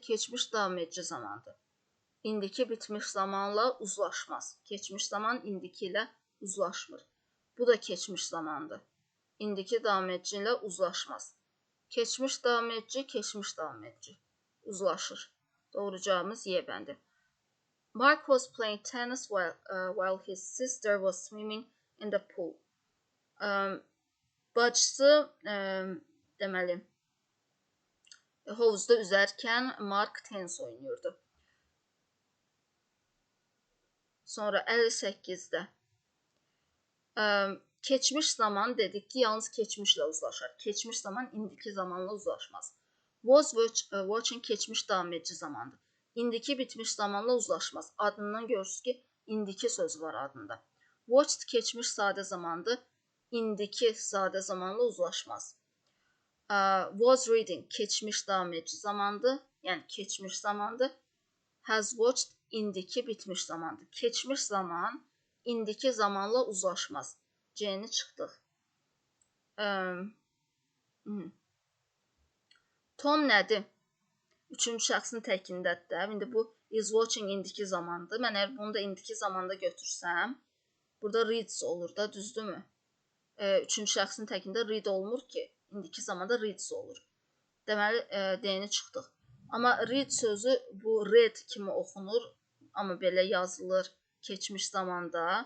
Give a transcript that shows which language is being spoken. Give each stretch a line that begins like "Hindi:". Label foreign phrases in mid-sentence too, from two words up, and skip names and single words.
Azerbaijani: Keçmiş davam edici zamandır. İndiki bitmiş zamanla uzlaşmaz. Keçmiş zaman indiki ilə uzlaşmır. Bu da keçmiş zamandır. İndiki davam edici ilə uzlaşmaz. Keçmiş davam edici, keçmiş davam edici. Uzlaşır. Doğru cavabımız Y bəndi.
English: Mark was playing tennis while his sister was swimming in the pool.
Azerbaijani: Bacısı, deməli, Hovuzda üzərkən Mark tenis oynayırdı. Sonra 58-də keçmiş zaman dedik ki, yalnız keçmişlə uzlaşır. Keçmiş zaman indiki zamanla uzlaşmaz.
English: Was watching
Azerbaijani: keçmiş davam edici zamandır. İndiki bitmiş zamanla uzlaşmaz. Adından görürsünüz ki, indiki sözü var adında. Watched keçmiş sadə zamandır. İndiki sadə zamanla uzlaşmaz.
English: Was reading
Azerbaijani: keçmiş davam edici zamandır. Yəni keçmiş zamandır.
English: Has watched
Azerbaijani: indiki bitmiş zamandır. Keçmiş zaman indiki zamanla uzlaşmaz. C-ni çıxdıq. Tom nədir? Üçüncü şəxsin təkindədir də. İndi bu
English: is watching
Azerbaijani: indiki zamandır. Mən əgər bunu da indiki zamanda götürsəm, burada reads olur da, düzdürmü? Üçüncü şəxsin təkində read olmur ki. İndiki zamanda reads olur. Deməli, D-ni çıxdıq. Amma read sözü bu read kimi oxunur, amma belə yazılır keçmiş zamanda.